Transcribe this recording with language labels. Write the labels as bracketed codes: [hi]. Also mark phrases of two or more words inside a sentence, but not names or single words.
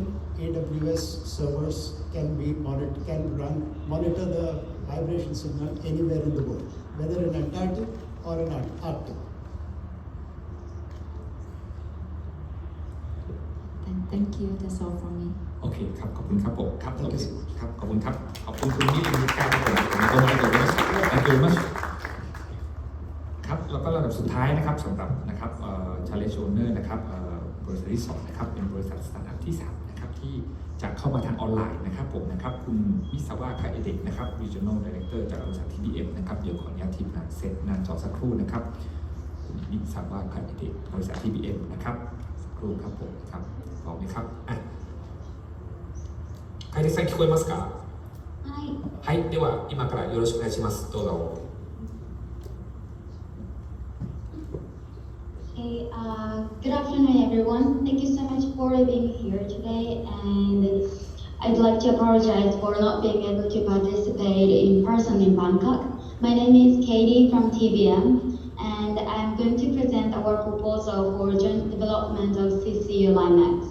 [en] AWS servers can monitor the vibration signal anywhere in the world, whether in Antarctic or in Arctic. Thank you. That's all from me. [th] โอเคครับขอบคุณครับผมครับ [en] Thank [th] โอ [en] you. [th] เคครับขอบคุณครับขอบคุณคุณนิรินทร์ครับผมขอบคุณมากครับแล้วก็ระดับสุดท้ายนะครับสำหรับ นะครับ [en] Challenge Owner [th] นะครับบริษัทที่2นะครับเป็นบริษัทสตาร์ทอัพที่3นะครับที่จะเข้ามาทางออนไลน์นะครับผมนะครับคุณวิศวะคาเอเดกนะครับ [en] Regional Director [th] จากบริษัท TBM นะครับเดี๋ยวขออนุญาตทีมงานเซตหน้าจอสักครู่นะครับคุณวิศวะคาเอเดกบริษัท TBM นะครับสักครู่ครับผมครับพร้อมไหมครับ [ja] 楓さん聞こえますかはい。はい、では今からよろしくお願いします。どうぞ。 [en] Okay, good afternoon, everyone. Thank you so much for being here today, and I'd like to apologize for not being able to participate in person in Bangkok. My name is Katie from TBM, and I'm going to present our proposal for joint development of CCU LIMEX.